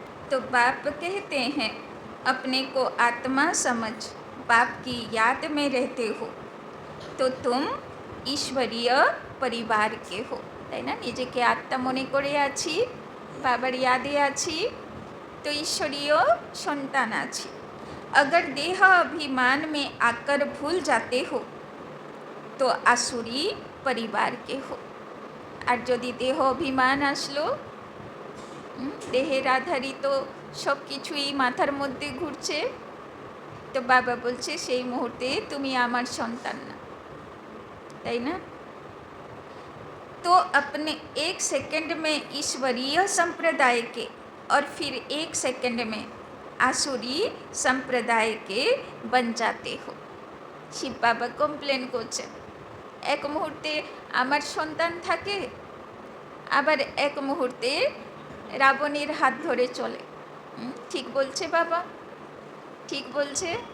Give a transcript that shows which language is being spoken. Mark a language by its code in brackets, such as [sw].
[hi] तो बाप कहते हैं अपने को आत्मा समझ, बाप की याद में रहते हो तो तुम ईश्वरीय परिवार के हो, [bn] তাই না? নিজেকে আত্মা মনে করে আছি, বাবার ইয়াদে আছি, তো ঈশ্বরীয় সন্তান আছি। [hi] अगर देह अभिमान में आकर भूल जाते हो तो आसुरी परिवार के हो। [bn] আর যদি দেহ অভিমান আসলো, দেহের আধারিত সব কিছুই মাথার মধ্যে ঘুরছে, তো বাবা বলছে সেই মুহূর্তে তুমি আমার সন্তান না, তাই না? [hi] तो अपने 1 सेकंड में ईश्वरीय संप्रदाय के और फिर 1 सेकंड में आसुरी संप्रदाय के बन जाते हो। [bn] শিব বাবা কমপ্লেন করছেন এক মুহূর্তে আমার সন্তান থাকে, আবার এক মুহূর্তে রাবণের হাত ধরে চলে। ঠিক বলছে বাবা, ঠিক বলছে।